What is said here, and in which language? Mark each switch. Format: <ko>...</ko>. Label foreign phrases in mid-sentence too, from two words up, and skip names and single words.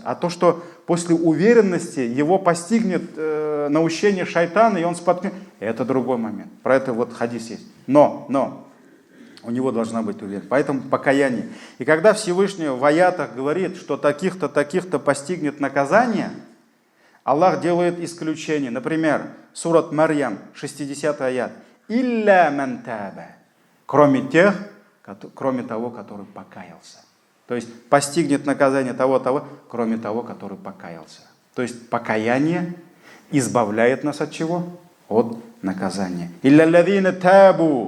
<ru>А то, что после уверенности его постигнет наущение шайтана, и он споткнется, это другой момент. Про это вот хадис есть. Но у него должна быть уверенность. Поэтому покаяние. И когда Всевышний в аятах говорит, что таких-то, таких-то постигнет наказание, Аллах делает исключение. Например, сурат Марьям, 60 аят.</ru> <ar>«إلا من تاب».</ar> <ru>Кроме того, который покаялся. То есть постигнет наказание того, кроме того, который покаялся. То есть покаяние избавляет нас от чего? От наказания.</ru> <ar>«إلا الذين تابوا».</ar>